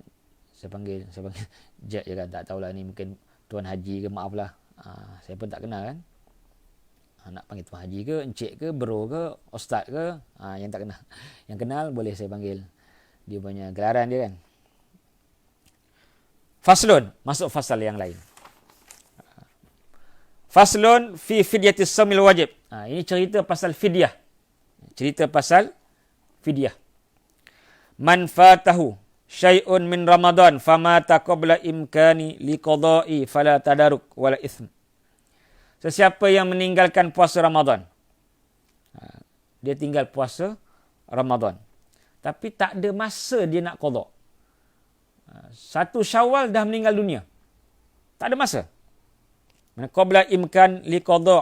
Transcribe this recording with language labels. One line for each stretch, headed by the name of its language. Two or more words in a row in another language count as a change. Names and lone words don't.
Malay: Saya panggil Jack je kan, tak tahulah ni mungkin Tuan Haji ke, maaflah. Saya pun tak kenal kan. Nak panggil Tuan Haji ke, Encik ke, Bro ke, Ustaz ke, yang tak kenal. Yang kenal boleh saya panggil dia punya gelaran dia kan. Faslun, masuk fasal yang lain.
Arabic: فصل في فدية الصوم الواجب.
Malay: Ini cerita pasal fidyah. Cerita pasal fidyah.
Arabic: من فاته شيء من رمضان فمات قبل إمكان القضاء فلا تدارك ولا إثم.
Malay: Sesiapa yang meninggalkan puasa Ramadan, dia tinggal puasa Ramadan. Tapi tak ada masa dia nak qada. 1 Syawal dah meninggal dunia. Tak ada masa.
Arabic: قبل إمكان القضاء.